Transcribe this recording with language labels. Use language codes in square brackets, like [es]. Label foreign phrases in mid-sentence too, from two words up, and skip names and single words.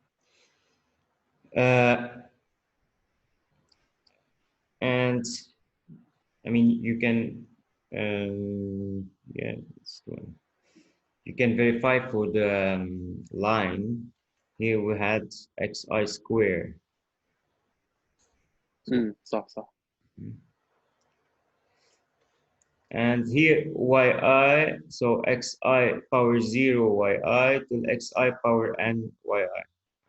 [en] And I mean, you can, yeah, it's 2n. You can verify for the line. Here we had xi square. So, [ar] صح صح. [en] and here yi, so xi power 0 yi till xi power n yi.